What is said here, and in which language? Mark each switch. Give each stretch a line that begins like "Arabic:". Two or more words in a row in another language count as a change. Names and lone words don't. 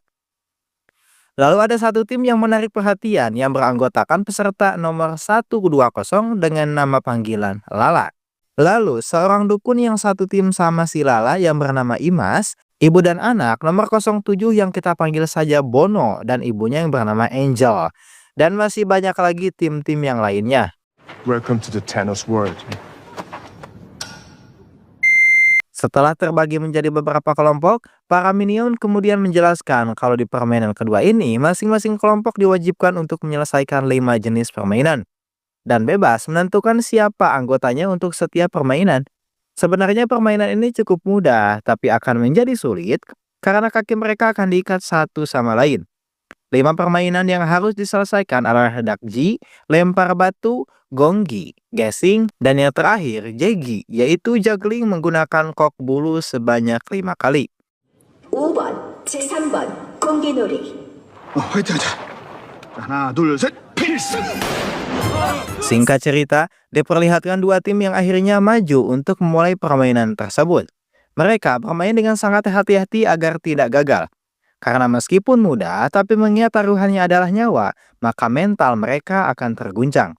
Indonesian: Lalu ada 1 tim yang menarik perhatian yang beranggotakan peserta nomor 120 dengan nama panggilan Lala. Lalu seorang dukun yang 1 tim sama si Lala yang bernama Imas, ibu dan anak nomor 07 yang kita panggil saja Bono dan ibunya yang bernama Angel. Dan masih banyak lagi tim-tim yang lainnya.
English: Welcome to the Thanos world.
Indonesian: Setelah terbagi menjadi beberapa kelompok, para minion kemudian menjelaskan kalau di permainan kedua ini masing-masing kelompok diwajibkan untuk menyelesaikan 5 jenis permainan. Dan bebas menentukan siapa anggotanya untuk setiap permainan. Sebenarnya permainan ini cukup mudah, tapi akan menjadi sulit karena kaki mereka akan diikat satu sama lain. 5 permainan yang harus diselesaikan adalah dakji, lempar batu, gonggi, guessing, dan yang terakhir jegi, yaitu juggling menggunakan kok bulu sebanyak 5 kali.
Korean: 5번, 제3번 공기놀이. 화이팅하자. 하나, 둘, 셋, 필승!
Indonesian: Singkat cerita, diperlihatkan 2 tim yang akhirnya maju untuk memulai permainan tersebut. Mereka bermain dengan sangat hati-hati agar tidak gagal. Karena meskipun mudah, tapi mengingat taruhannya adalah nyawa, maka mental mereka akan terguncang.